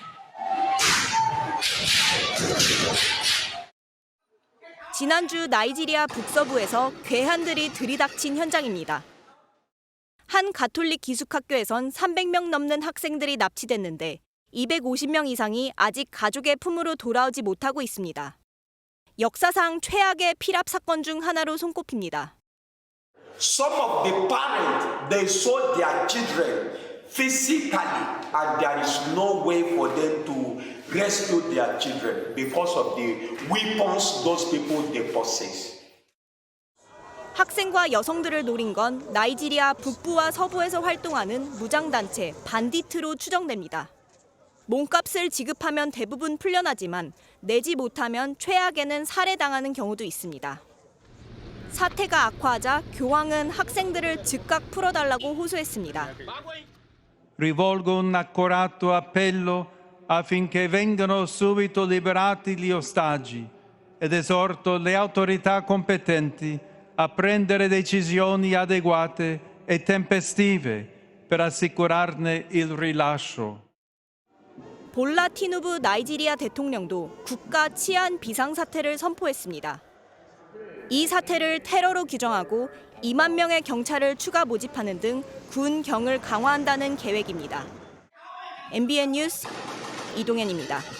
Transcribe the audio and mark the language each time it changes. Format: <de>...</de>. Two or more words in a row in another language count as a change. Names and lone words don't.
<ko>지난주 나이지리아 북서부에서 괴한들이 들이닥친 현장입니다. 한 가톨릭 기숙학교에선 300명 넘는 학생들이 납치됐는데 250명 이상이 아직 가족의 품으로 돌아오지 못하고 있습니다. 역사상 최악의 피랍 사건 중 하나로 손꼽힙니다.</ko> <en>Some of the parents, they saw their children physically and there is no way for them to rescue their children because of the weapons those people they possess.</en> <ko>학생과 여성들을 노린 건 나이지리아 북부와 서부에서 활동하는 무장단체 반디트로 추정됩니다. 몸값을 지급하면 대부분 풀려나지만 내지 못하면 최악에는 살해당하는 경우도 있습니다. 사태가 악화하자 교황은 학생들을 즉각 풀어달라고 호소했습니다.</ko> <it>Rivolgo un accorato appello affinché vengano subito liberati gli ostaggi ed esorto le autorità competenti a prendere decisioni adeguate e tempestive per assicurarne il rilascio.</it> <ko>볼라 티누부 나이지리아 대통령도 국가 치안 비상사태를 선포했습니다. 이 사태를 테러로 규정하고 2만 명의 경찰을 추가 모집하는 등 군 경을 강화한다는 계획입니다. MBN 뉴스 이동현입니다.</ko>